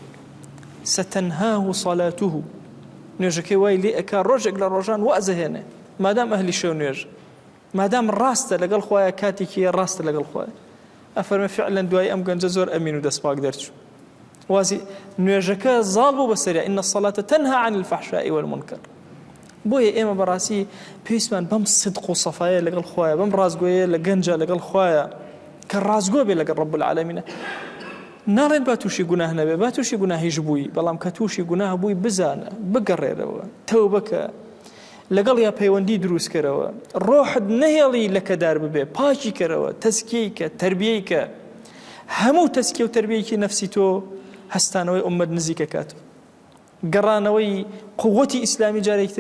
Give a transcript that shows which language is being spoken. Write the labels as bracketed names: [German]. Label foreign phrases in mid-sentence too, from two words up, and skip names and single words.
[Central Kurdish] ستەنهاه صلاته نوێژەکەی وای لێ ئەکا ڕۆژێک لە ڕۆژان وازەهێنێ مادام ئەهلی شەو نوێژ مادام ڕاستە لەگەڵ خۆیان کاتێکی ڕاستە لەگەڵ خۆیان ئەفەرمێ فعلا دوای ئەم گەنجە زۆر ئەمین و دەستپاک دەرچوو وازی نوێژەکە زاڵ بوو بەسەریا [Arabic] ئین الصلاة تنهى عن الفحشاء والمنكر [Central Kurdish] بۆیە ئێمە بەڕاستی پێویستمان بەم صدق و سەفایە لەگەڵ خۆیان بەم ڕازگۆیە لە گەنجە لەگەڵ خۆیان کە ڕازگۆ بێ لەگەڵ رب العالمینە ناڵێن با تووشی گوناه نەبێ با تووشی گوناهیش بووی بەڵام کە تووشی گوناه بووی بزانە بگەڕێرەوە تەوبەکە لەگەڵ یا پەیوەندی دروستکەرەوە ڕۆحت نەهێڵی لەکەدار ببێ پاکی کەرەوە تەزکیەی کە تەربیەی کە هەموو تەزکیە و تەربیەیەکی نەفسی تۆ هەستانەوەی ئومەت نزیک ئەکاتەوە گەڕانەوەی قووەتی ئیسلامی جارێکتر